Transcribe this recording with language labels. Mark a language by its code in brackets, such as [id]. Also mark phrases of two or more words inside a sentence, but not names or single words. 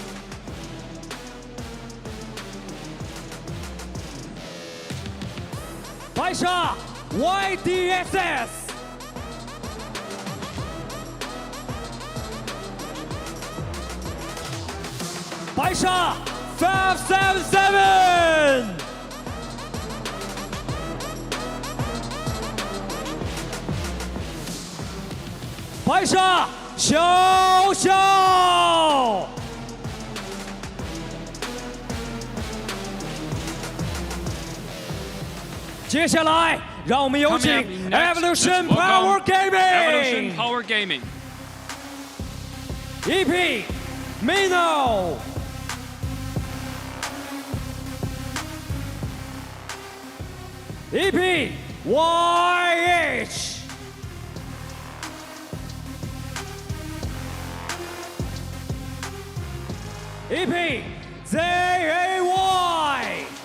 [zh] BaiSha YDSS， BaiSha 577。BaiSha 小小，接下来让我们有请 [en] Coming up next, Evolution let's Power welcome Evolution Gaming Power Gaming. EP Mino， EP YH， EP ZAY，